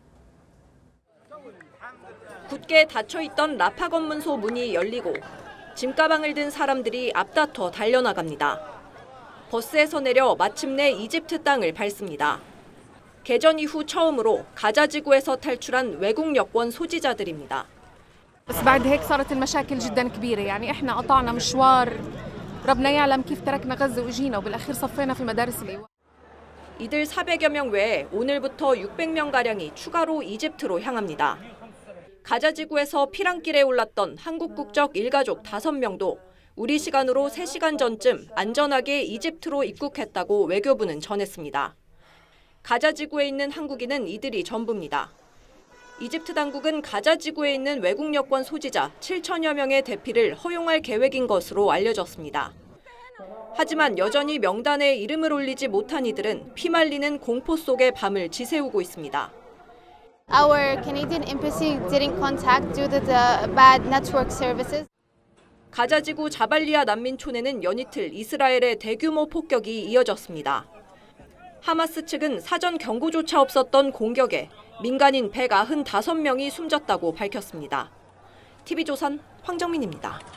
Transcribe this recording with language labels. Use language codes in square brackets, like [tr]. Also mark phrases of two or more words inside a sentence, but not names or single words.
[ko] 굳게 닫혀있던 라파 검문소 문이 열리고 짐가방을 든 사람들이 앞다퉈 달려나갑니다. 버스에서 내려 마침내 이집트 땅을 밟습니다. 개전 이후 처음으로 가자 지구에서 탈출한 외국 여권 소지자들입니다. [ar] بس بعد هيك صارت المشاكل جدا كبيرة يعني احنا قطعنا مشوار ربنا يعلم كيف تركنا غزة وجينا وبالاخير صفينا في مدارس الإيواء. [ko] 이들 400여 명 외에 오늘부터 600명가량이 추가로 이집트로 향합니다. 가자 지구에서 피랑길에 올랐던 한국 국적 일가족 5명도 우리 시간으로 3시간 전쯤 안전하게 이집트로 입국했다고 외교부는 전했습니다. 가자 지구에 있는 한국인은 이들이 전부입니다. 이집트 당국은 가자 지구에 있는 외국 여권 소지자 7천여 명의 대피를 허용할 계획인 것으로 알려졌습니다. 하지만 여전히 명단에 이름을 올리지 못한 이들은 피말리는 공포 속의 밤을 지새우고 있습니다. [en] Our Canadian embassy didn't contact due to the bad network services. [ko] 가자 지구 자발리아 난민촌에는 연이틀 이스라엘의 대규모 폭격이 이어졌습니다. 하마스 측은 사전 경고조차 없었던 공격에 민간인 195명이 숨졌다고 밝혔습니다. TV조선 황정민입니다.